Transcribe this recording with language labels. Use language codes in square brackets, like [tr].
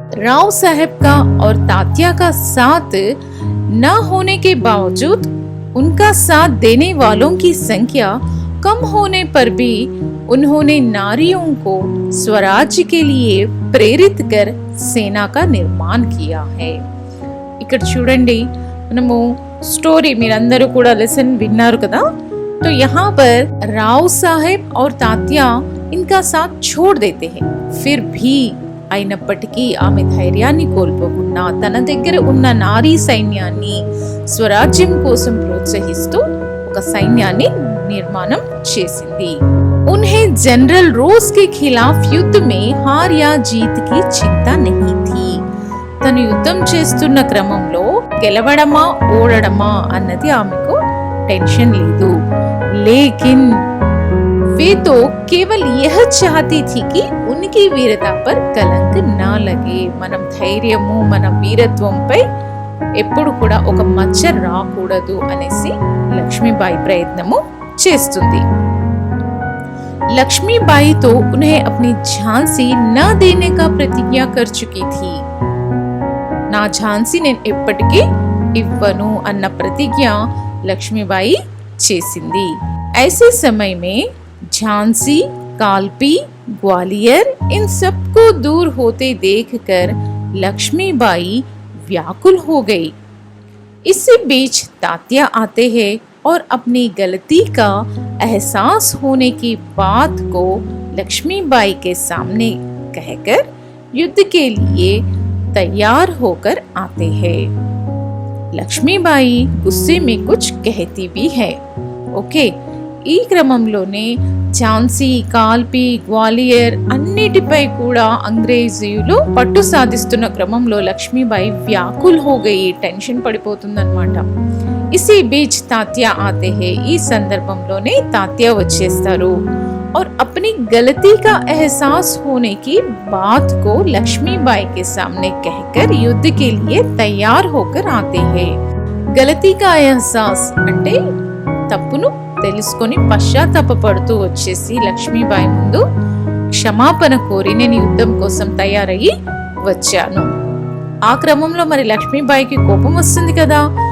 [hi] राव साहब का और तात्या का साथ न होने के बावजूद उनका साथ देने वालों की संख्या कम होने पर भी उन्होंने नारियों को स्वराज्य के लिए प्रेरित कर सेना का निर्माण किया है। [te] ఇక్కడ చూడండి, మనము స్టోరీ మీరందరూ కూడా లెసన్ విన్నారు కదా। [hi] तो यहाँ पर राव साहब और तात्या इनका साथ छोड़ देते हैं। फिर भी [te] అయినప్పటికీ ఆమె ధైర్యాన్ని కోల్పోకుండా తన దగ్గర ఉన్న నారీ సైన్యాన్ని స్వరాజ్యం కోసం ప్రోత్సహిస్తూ ఒక సైన్యాన్ని నిర్మాణం చేసింది। [hi] उन्हें जनरल रोज के खिलाफ युद्ध में हार या जीत की चिंता नहीं थी। [te] తను యుద్ధం చేస్తున్న క్రమంలో గెలవడమా ఓడడమా అన్నది ఆమెకు టెన్షన్ లేదు। [hi] लेकिन वे तो केवल यह चाहती थी कि उनकी वीरता पर कलंक ना लगे। [te] మనం ధైర్యము మన వీరత్వంపై ఎప్పుడు కూడా ఒక మచ్చ రాకూడదు అనేసి లక్ష్మీబాయి ప్రయత్నము చేస్తుంది। [hi] लक्ष्मीबाई तो उन्हें अपनी झांसी न देने का प्रतिज्ञा कर चुकी थी। [te] నా ఝాన్సీ నేను ఎప్పటికీ ఇవ్వను అన్న ప్రతిజ్ఞ లక్ష్మీబాయి చేసింది। [hi] ऐसे समय में झांसी, कालपी, ग्वालियर इन सबको दूर होते देखकर लक्ष्मीबाई व्याकुल हो गई। इसी बीच तात्या आते हैं और अपनी गलती का एहसास होने की बात को लक्ष्मीबाई के सामने कहकर युद्ध के लिए तैयार होकर आते हैं। लक्ष्मीबाई गुस्से में कुछ कहती भी है। [te] ओके, ఈ క్రమంలోనే ఝాన్సీ, కాల్పి, గ్వాలియర్ అన్నిటిపై కూడా అంగ్రేజీయులు పట్టు సాధిస్తున్న క్రమంలో లక్ష్మీబాయి [hi] వ్యాకుల్ హో గయి, [te] టెన్షన్ పడిపోతుందన్నమాట। [hi] ఇసి బీచ్ తాత్యా ఆతే హే, [te] ఈ సందర్భంలోనే తాత్యా వచ్చేస్తారు। [hi] और अपनी गलती का एहसास होने की बात को लक्ष्मीबाई के सामने कहकर युद्ध के लिए तैयार होकर आते हैं। गलती का एहसास [te] అంటే తప్పును తెలుసుకొని పశ్చాత్తాపపడుతూ వచ్చేసి లక్ష్మీబాయి ముందు క్షమాపణ కోరి నేను యుద్ధం కోసం తయారయ్యి వచ్చాను। ఆ క్రమంలో మరి లక్ష్मीबाईకి కోపం వస్తుంది కదా।